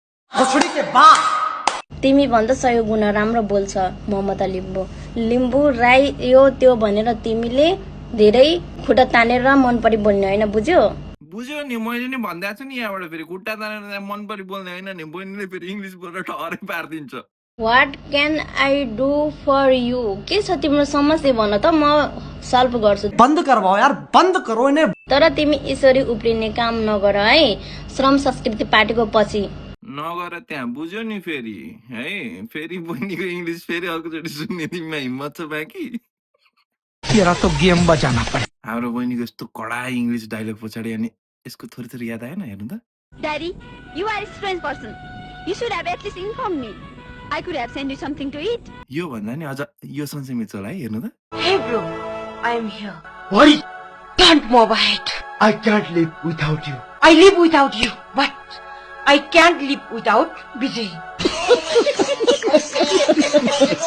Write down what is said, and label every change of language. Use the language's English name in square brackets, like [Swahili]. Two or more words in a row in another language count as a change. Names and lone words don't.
[Nepali] तिमी भन्दा 100 गुणा राम्रो बोल्छ ममता लिम्बू राई यो त्यो भनेर तिमीले धेरै खुट्टा तानेर मन परि बोल्ने होइन, बुझ्यो? बुझ्यो नि, मैले नि भन्दै छु नि यहाँबाट फेरि खुट्टा तानेर मन परि बोल्ने होइन नि, बहिनीले फेरि इङ्ग्लिस बोलेर ठहरै पारिदिन्छ। [English] What can I do for you? [Nepali] के छ तिम्रो समस्या भन त, म सल्भ गर्छु। [Hindi] बन्द करवाओ यार, बन्द करो इन्हें। [Nepali] तर तिमी यसरी उप्रिने काम नगर है, श्रम संस्कृति पार्टीको पछि नगर त्यहाँ, बुझ्यो नि फेरि है। फेरि बहिनीको इङ्ग्लिस फेरि अर्कोचोटि सुन्ने तिमीमा हिम्मत छ बाँकी? [Hindi] तेरा तो गेम बजाना पड़े। [Nepali] हाम्रो बहिनीको यस्तो कडा इङ्ग्लिस डायलग पछाडि अनि यसको थोरै थोरै याद आएन? हेर्नु त। [English] Daddy, you are a strange person. You should have at least informed me. I could have sent you something to eat. [Nepali] यो भन्दा नि अझ यो सन्चै मिल्छ होला है, हेर्नु त। [English] Hey bro, I am here. What? Can't move ahead. I can't live without you. I live without you, but I can't live without Vijay.